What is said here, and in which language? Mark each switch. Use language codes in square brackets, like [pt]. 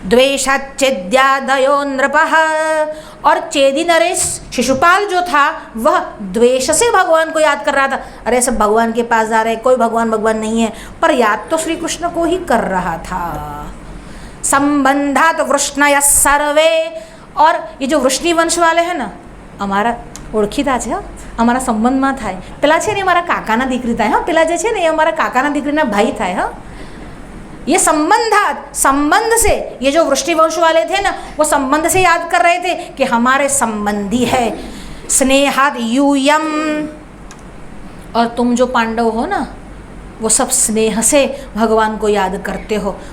[sa] द्वेषाच्चिद्यादयो नृपः। [hi] और चेदी नरेश शिशुपाल जो था वह द्वेष से भगवान को याद कर रहा था। अरे सब भगवान के पास जा रहे, कोई भगवान भगवान नहीं है, पर याद तो श्री कृष्ण को ही कर रहा था। [sa] संबंधात वृष्णय सर्वे। [hi] और ये जो वृष्णि वंश वाले हैं ना, [gu] અમારા ઓળખીતા છે, અમારા સંબંધમાં થાય। પેલા છે ને અમારા કાકાના દીકરી થાય, હા પેલા જે છે ને એ અમારા કાકાના દીકરીના ભાઈ થાય। [hi] હા, ये संबंधात, संबंध से, ये जो वृष्णि वंश वाले थे ना वो संबंध से याद कर रहे थे कि हमारे संबंधी है। [sa] स्नेहाद यूयम। [hi] और तुम जो पांडव हो ना वो सब स्नेह से भगवान को याद करते हो।